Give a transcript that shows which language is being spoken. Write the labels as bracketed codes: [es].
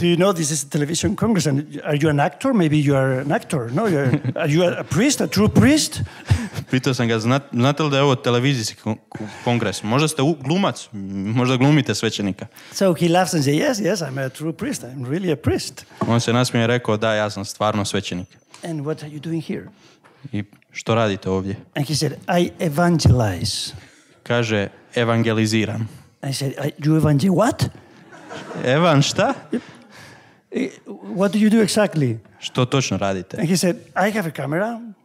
[en] Do you know this is a television congress? And are you an actor? Maybe you are an actor. No, are you a priest, a true priest? [hr] Pitao sam ga, znate li da je ovo televizijski kongres? Možda ste glumac, možda glumite svećenika. [en] So he laughs and says, yes, I'm a true priest. I'm really a priest. [hr] On se nasmije i rekao, da, ja sam stvarno svećenik. [en] And what are you doing here? [hr] I što radite ovdje? [en] And he said, I evangelize. [hr] Kaže, evangeliziram. [en] I said, you what? [hr] Evan šta? [en] What do you do exactly? [hr] Što točno radite? [en] And he said, I have a camera.